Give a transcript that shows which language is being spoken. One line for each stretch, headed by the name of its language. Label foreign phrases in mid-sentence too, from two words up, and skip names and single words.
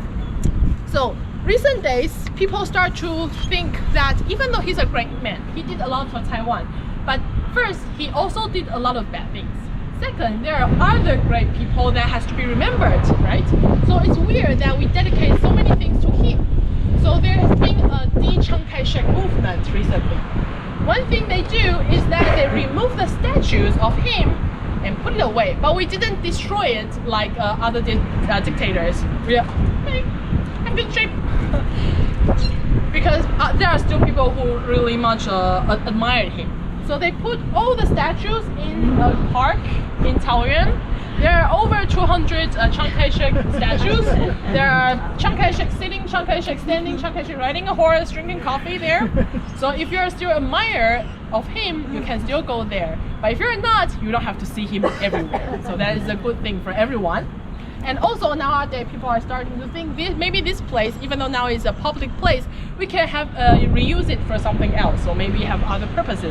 English: So recent days, people start to think that even though he's a great man, he did a lot for Taiwan. But first, he also did a lot of bad things. Second, there are other great people that has to be remembered, right? So it's weird that we dedicate so many things to him. So there has been a de-Chiang Kai-shek movement recently. One thing they do is that they remove the statues of him and put it away. But we didn't destroy it like other dictators. We are, hey, I'm good shape. Because there are still people who really much admired him. So they put all the statues in a park in Taoyuan. There are over 200 Chiang Kai-shek statues. There are Chiang Kai-shek sitting, Chiang Kai-shek standing, Chiang Kai-shek riding a horse, drinking coffee there. So if you're still an admirer of him, you can still go there. But if you're not, you don't have to see him everywhere. So that is a good thing for everyone. And also nowadays, people are starting to think maybe this place, even though now it's a public place, we can have reuse it for something else, or maybe have other purposes.